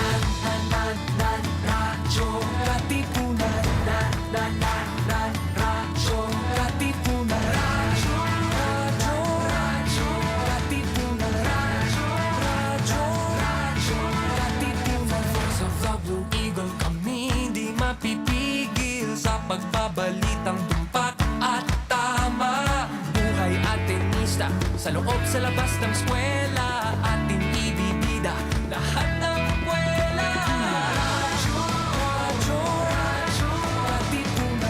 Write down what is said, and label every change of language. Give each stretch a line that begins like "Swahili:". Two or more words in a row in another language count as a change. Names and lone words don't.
Filipino: Radyo, Katipunan. Radyo, Katipunan. Radyo, radyo, radyo, Katipunan. Radyo, radyo, radyo, Katipunan.
English: Force of the Blue Eagle,
Filipino: kami di mapipigil sa pagbabalitang tumpak at tama. Buhay at tenista, sa loob sa labas ng eskwela, ating ibibida lahat ng kwela. Radyo, radyo, radyo, Katipunan.